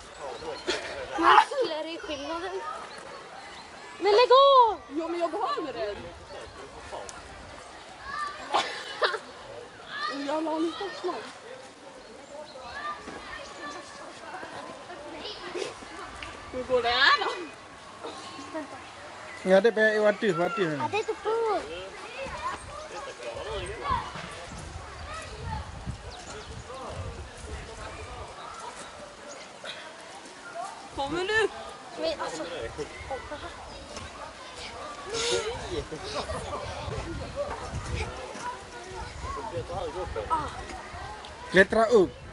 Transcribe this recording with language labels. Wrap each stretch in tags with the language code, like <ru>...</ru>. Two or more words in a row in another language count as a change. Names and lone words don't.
<sv>Muskler är skillnaden. Men lägg av! Ja, men jag behöver det. Jag la lite slag. Hur går det här då?</sv> <ms>Ya adik payah wati.</ms> <sv>Ja, det är så full. Kommer du? Men alltså... Klättra upp.</sv>